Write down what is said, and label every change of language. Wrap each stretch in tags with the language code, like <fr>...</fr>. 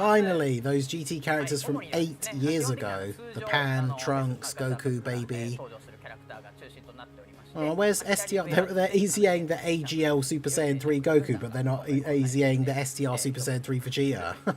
<en>Finally, those GT characters from 8 years ago. The Pan, Trunks, Goku, Baby.</en> <ja>登場するキャラクターが中心となっておりまして。</ja> <en>Oh, where's STR? They're EZAing the AGL Super Saiyan 3 Goku, but they're not EZAing the STR Super Saiyan 3 Vegeta.</en>